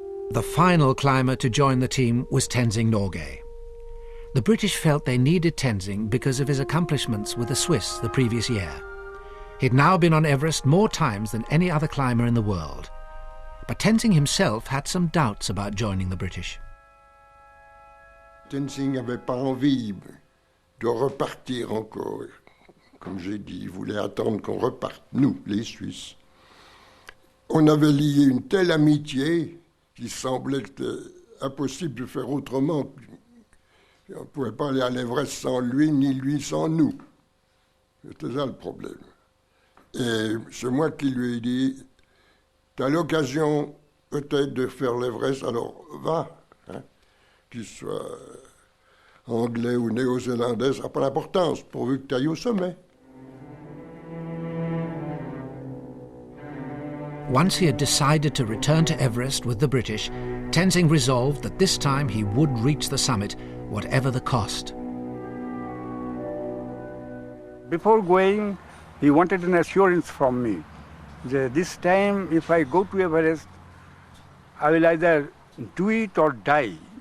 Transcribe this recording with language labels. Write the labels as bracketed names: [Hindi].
[English] The final climber to join the team was Tenzing Norgay. The British felt they needed Tenzing because of his accomplishments with the Swiss the previous year. He'd now been on Everest more times than any other climber in the world. But Tenzing himself had some doubts about joining the British. [French] Tenzing n'avait pas envie de repartir encore. Comme j'ai dit, il voulait attendre qu'on reparte, nous, les Suisses. On avait lié une telle amitié qu'il semblait impossible de faire autrement. On ne pouvait pas aller à l'Everest sans lui, ni lui sans nous. C'était ça le problème. Et c'est moi qui lui ai dit, tu as l'occasion peut-être de faire l'Everest, alors va. Hein, qu'il soit anglais ou néo-zélandais, ça n'a pas d'importance, pourvu que tu ailles au sommet. [English] Once he had decided to return to Everest with the British, Tenzing resolved that this time he would reach the summit, whatever the cost. Before going, he wanted an assurance from me that this time, if I go to Everest, I will either do it or die.